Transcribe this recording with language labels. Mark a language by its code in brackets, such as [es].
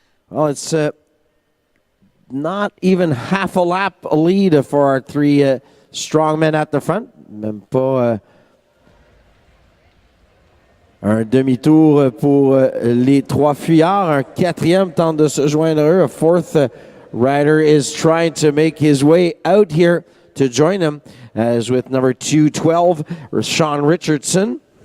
[en] Well, it's not even half a lap lead for our three strongmen at the front. [fr] Même pas un demi-tour pour les trois fuyards. Un quatrième tente de se joindre à eux. [en] A fourth rider is trying to make his way out here to join them, as with number 212, Sean Richardson.